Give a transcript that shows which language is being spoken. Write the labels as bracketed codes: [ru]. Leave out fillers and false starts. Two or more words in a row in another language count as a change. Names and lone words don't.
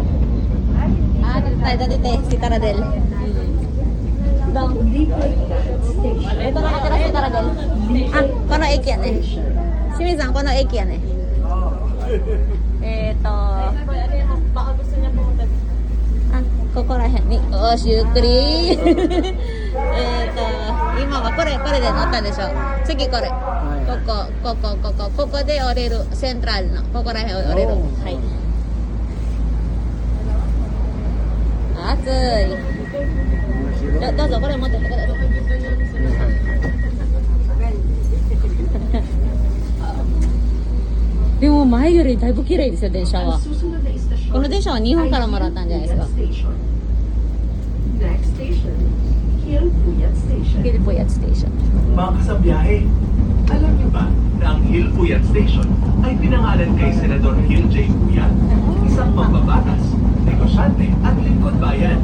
[tl] Ah, dito tayo dati si Taradel. Dong. Libre Gat Station. Ito nakatira si Taradel. Ah, [ja] この駅 [tl] yan eh. Shimi-san, [ja] この駅 [tl] yan eh. Ito. Baka gusto niya pumunta. [ja] Ah, ここら辺に。おしゆっくり。今はこれで乗ったでしょ。次これ。ここで降りる。セントラルの。ここら辺降りる。はい。暑い。どうぞ、これ持ってってください。でも前よりだいぶ綺麗ですよ、電車 [tl] Ang [ja] は。 [tl] susunod na istasyon [ja] この電車は日本からもらったんじゃないですか。 [tl] Station. [en] Next station, Hilpuyat Station. Hilpuyat Station. [tl] Mga kasabiyahe, alam niyo ba na ang Hill Puyat Station ay pinangalan kay Senador Hill J. Puyat, isang mambabatas, negosyante at lingkod bayan.